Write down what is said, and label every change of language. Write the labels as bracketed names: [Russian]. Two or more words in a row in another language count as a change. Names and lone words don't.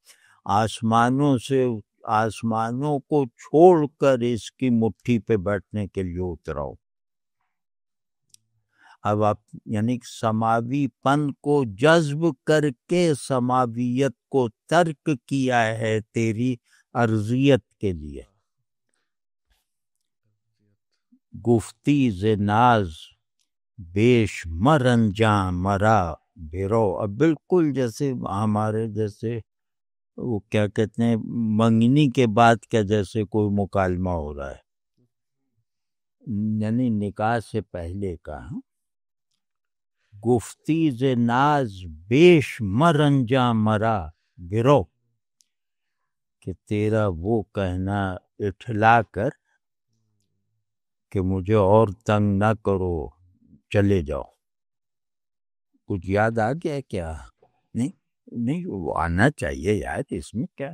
[Urdu] آسمانوں کو چھوڑ کر اس کی مٹھی پہ بیٹھنے کے لیے اتراؤ. اب آپ یعنی سماوی پن کو جذب کر کے سماویت کو ترک کیا ہے تیری ارضیت کے لیے. [Persian] گفتی ز ناز بیش مرنجاں مرا بیرو. [Urdu] اب بالکل جیسے ہمارے جیسے وہ کیا کہتے ہیں منگنی کے بعد کیا جیسے کوئی مکالمہ ہو رہا ہے، یعنی نکاح سے پہلے کا. [Persian] گفتی ز ناز بیش مرنجاں مرا گرو، [Urdu] کہ تیرا وہ کہنا اٹھلا کر کہ مجھے اور تنگ نہ کرو، چلے جاؤ. کچھ یاد آ گیا کیا؟ نہیں وہ آنا چاہیے یاد، اس میں کیا.